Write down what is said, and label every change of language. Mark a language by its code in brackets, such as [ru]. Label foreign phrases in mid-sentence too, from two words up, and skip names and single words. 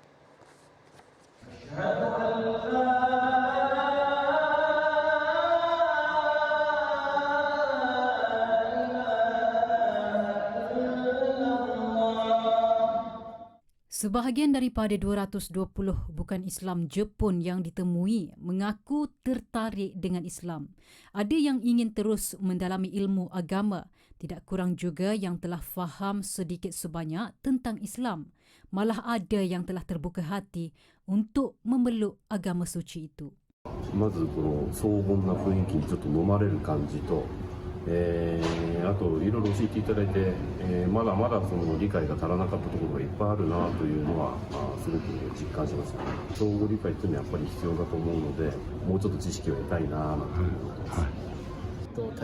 [ms] Sebahagian daripada 220 bukan Islam Jepun yang ditemui mengaku tertarik dengan Islam. Ada yang ingin terus mendalami ilmu agama, tidak kurang juga yang telah faham sedikit sebanyak tentang Islam. Malah ada yang telah terbuka hati untuk memeluk agama suci itu. [ja] まずこの荘厳な雰囲気にちょっと飲まれる感じと、あといろいろ教えていただいて、まだまだその理解が足らなかったところがいっぱいあるなというのは、すごく実感します。相互理解というのはやっぱり必要だと思うので、もうちょっと知識を得たいなということです。